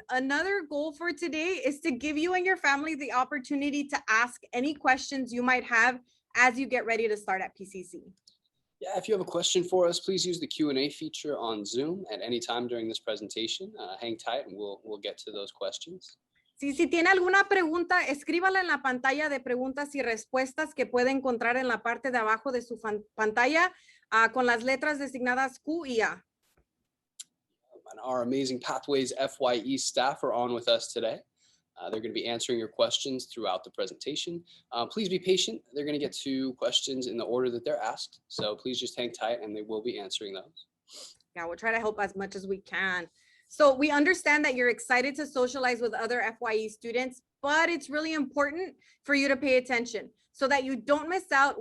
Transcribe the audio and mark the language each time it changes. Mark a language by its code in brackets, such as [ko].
[en] Another goal for today is to give you and your family the opportunity to ask any questions you might have as you get ready to start at PCC. Yeah, if you have a question for us, please use the Q&A feature on Zoom at any time during this presentation. Hang tight and we'll get to those questions. [es] Si tiene alguna pregunta, escríbala en la pantalla de preguntas y respuestas que puede encontrar en la parte de abajo de su pantalla con las letras designadas Q y A. [en] And our amazing Pathways FYE staff are on with us today. They're going to be answering your questions throughout the presentation. Please be patient. They're going to get to questions in the order that they're asked. So please just hang tight and they will be answering those. Yeah, we'll try to help as much as we can. So we understand that you're excited to socialize with other FYE students, but it's really important for you to pay attention so that you don't miss out.